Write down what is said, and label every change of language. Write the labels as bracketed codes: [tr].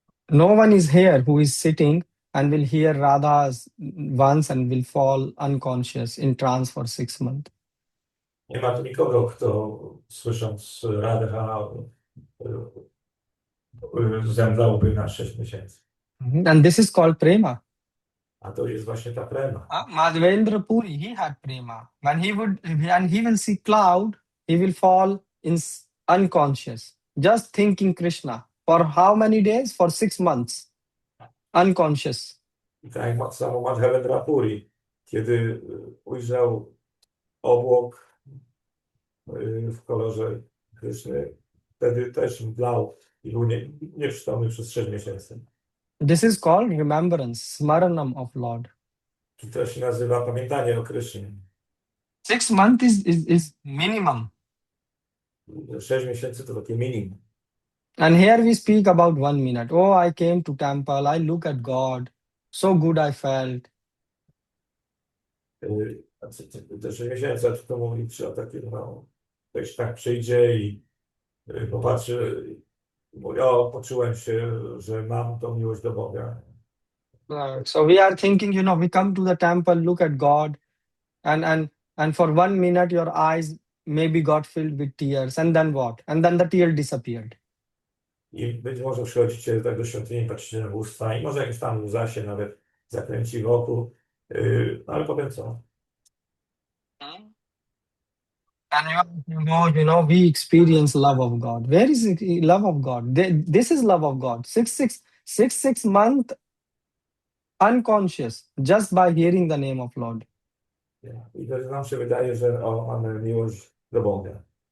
[en] No one is here who is sitting and will hear Radha once and will fall unconscious in trance for 6 months. [pl] Nie ma tu nikogo, kto słysząc Radha zemdlałby na 6 miesięcy. [en] And this is called prema. [pl] A to jest właśnie ta prema. [en] Madhavendra Puri, he had prema. When he will see cloud, he will fall unconscious, just thinking Krishna. For how many days? For 6 months. Unconscious. [pl] I tak jak samo Madhavendra Puri, kiedy ujrzał obłok w kolorze Kryszny, wtedy też mdlał i był nieprzytomny przez 6 miesięcy. [en] This is called remembrance, smaranam of Lord. [pl] I to się nazywa pamiętanie o Krysznie. [en] 6 months is minimum. [pl] 6 miesięcy to takie minimum. [en] And here we speak about 1 minute. Oh, I came to temple, I look at God, so good I felt. [pl] Te 6 miesięcy, a to mówić o takim, ktoś tak przyjdzie i popatrzy, mówi, poczułem się, że mam tą miłość do Boga. [en] So we are thinking, we come to the temple, look at God, and for 1 minute your eyes maybe got filled with tears, and then what? And then the tear disappeared. [pl] I być może przychodzicie tak do świątyni, patrzycie na usta i może jakiś tam łza się nawet zakręci wokół, ale potem co? [en] And we experience love of God. Where is the love of God? This is love of God. 6 months unconscious just by hearing the name of Lord. [pl] I to nam się wydaje, że mamy miłość do Boga.